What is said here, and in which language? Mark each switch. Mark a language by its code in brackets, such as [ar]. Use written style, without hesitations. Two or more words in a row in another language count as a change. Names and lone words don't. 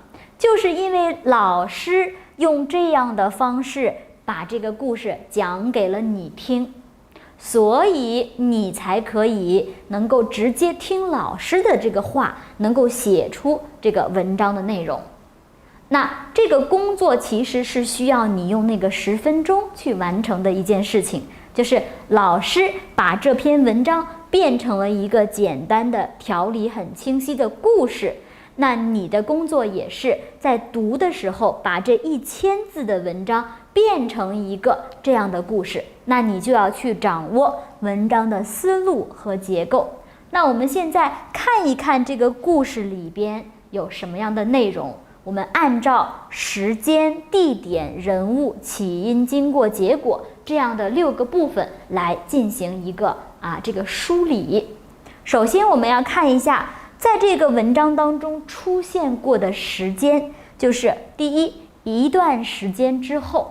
[zh] 就是因為老師用這樣的方式把這個故事講給了你聽，所以你才可以能夠直接聽老師的這個話，能夠寫出這個文章的內容。那這個工作其實是需要你用那個10分鐘去完成的一件事情，就是老師把這篇文章變成了一個簡單的、條理很清晰的故事。那你的工作也是在讀的時候，把這1000字的文章變成一個這樣的故事。那你就要去掌握文章的思路和結構。那我們現在看一看這個故事裡邊有什麼樣的內容。我們按照時間、地點、人物、起因、經過、結果這樣的6個部分來進行一個這個梳理。首先我們要看一下在這個文章當中出現過的時間，就是第一段時間之後。